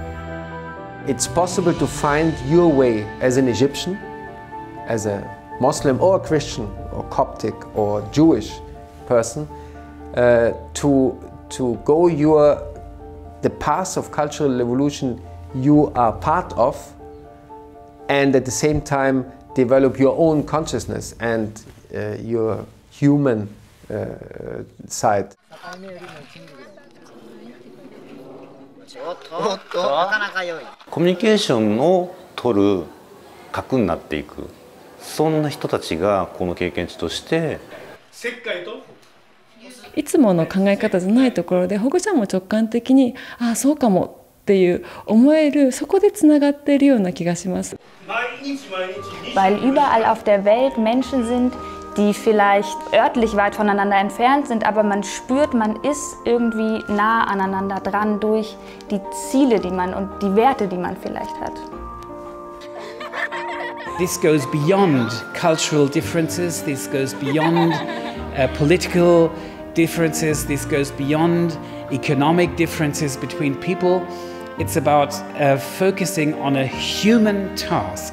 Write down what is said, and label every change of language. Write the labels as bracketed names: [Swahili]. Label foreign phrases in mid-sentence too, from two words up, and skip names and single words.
[English] It's possible to find your way as an Egyptian, as a Muslim or a Christian or Coptic or Jewish person, to go the path of cultural evolution you are part of, and at the same time develop your own consciousness and your human side. [Japanese] コミュニケーションを取る核になっていく、そんな人たちがこの経験値としていつもの考え方じゃないところで保護者も直感的にああそうかもっていう思える、そこでつながっているような気がします。 [German] Weil überall auf der Welt Menschen sind, die vielleicht örtlich weit voneinander entfernt sind, aber man spürt, man ist irgendwie nah aneinander dran durch die Ziele, und die Werte, die man vielleicht hat. [English] This goes beyond cultural differences, this goes beyond political differences, this goes beyond economic differences between people. It's about focusing on a human task.